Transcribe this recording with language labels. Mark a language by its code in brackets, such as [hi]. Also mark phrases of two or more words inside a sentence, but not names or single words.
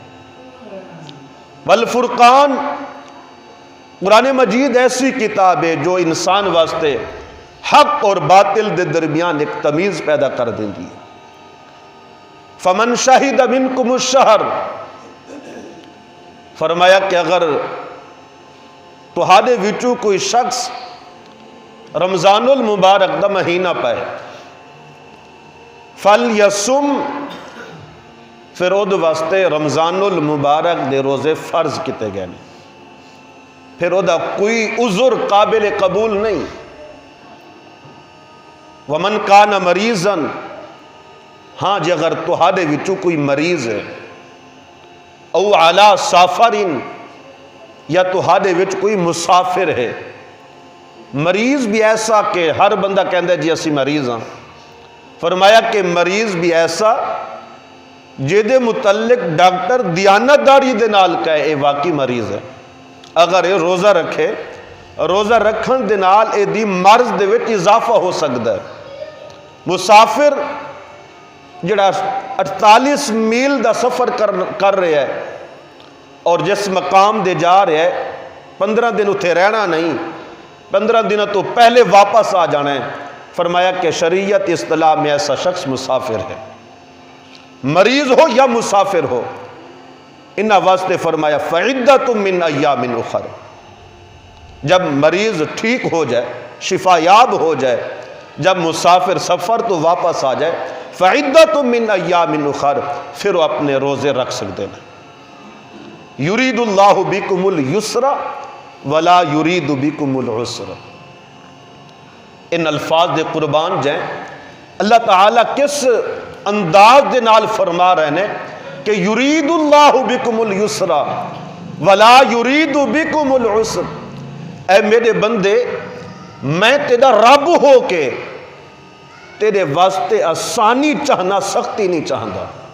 [pa] والفرقان، قرآن مجید ایسی کتاب ہے جو انسان واسطے حق اور باطل دے درمیان ایک تمیز پیدا کر دیندی ہے۔ [ar] فمن شہد منکم الشہر، [pa] فرمایا کہ اگر تہاڈے وچوں کوئی شخص رمضان المبارک دا مہینہ پائے، فلیصم، پھر او دے واسطے رمضان المبارک دے روزے فرض کیتے گئے نے، پھر او دا کوئی عذر قابل قبول نہیں۔ [ar] ومن کان مریضا، [pa] ہاں جی اگر تہاڈے وچوں کوئی مریض ہے، [ar] او علی سافر، [pa] یا تہاڈے وچ کوئی مسافر ہے، مریض بھی ایسا کہ ہر بندہ کہندا ہے جی اسی مریض ہاں، فرمایا کہ مریض بھی ایسا جہدے متعلق ڈاکٹر دیانتداری دے نال کہے اے واقعی مریض ہے، اگر یہ روزہ رکھے، روزہ رکھن دے نال اے دی مرض دے وچ اضافہ ہو سکتا ہے۔ مسافر جڑا 48 میل دا سفر کر رہا ہے اور جس مقام دے جا رہا ہے 15 دن اتھے رہنا نہیں، 15 دنوں تو پہلے واپس آ جانا ہے، فرمایا کہ شریعت اصطلاح میں ایسا شخص مسافر ہے، مریض ہو یا مسافر ہو، انہاں واسطے فرمایا [ar] فعدۃ من ایام اخر، [ur] جب مریض ٹھیک ہو جائے، شفا یاب ہو جائے، جب مسافر سفر تو واپس آ جائے، [ar] فعدۃ من ایام اخر، [ur] پھر وہ اپنے روزے رکھ سکتے ہیں۔ [ar] یرید اللہ بکم الیسر ولا یرید بکم العسر، [pa] ان الفاظ دے قربان جائیں، اللہ تعالیٰ کس انداز دے نال فرما رہے ہیں کہ [ar] یرید اللہ بکم الیسر ولا یرید بکم العسر، [pa] اے میرے بندے میں تیرا رب ہو کے تیرے واسطے آسانی چاہنا، سختی نہیں چاہتا۔